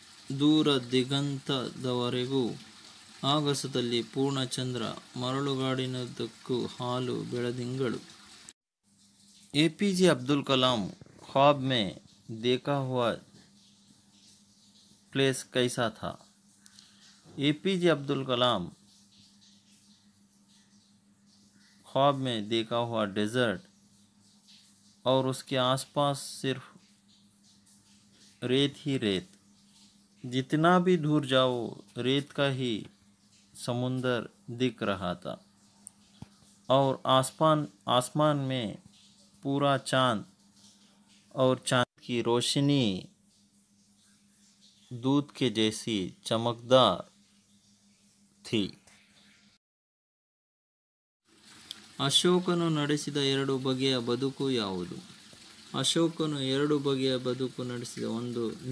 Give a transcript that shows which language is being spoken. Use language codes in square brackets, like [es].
[kn] ದೂರ ದಿಗಂತದವರೆಗೂ ಆಗಸದಲ್ಲಿ ಪೂರ್ಣಚಂದ್ರ, ಮರಳುಗಾಡಿನುದ್ದಕ್ಕೂ ಹಾಲು ಬೆಳದಿಂಗಳು. [hi] एपीजे अब्दुल कलाम ख्वाब में देखा हुआ प्लेस कैसा था? एपीजे अब्दुल कलाम ख्वाब में देखा हुआ डेजर्ट और उसके आसपास सिर्फ रेत ही रेत, जितना भी दूर जाओ रेत का ही समुंदर दिख रहा था, और आसमान में पूरा चांद और चांद की रोशनी दूध के जैसी चमकदार थी. [kn] ಅಶೋಕನು ನಡೆಸಿದ 2 ಬಗೆಯ ಬದುಕು ಯಾವುದು? ಅಶೋಕನು 2 ಬಗೆಯ ಬದುಕು ನಡೆಸಿದ. 1,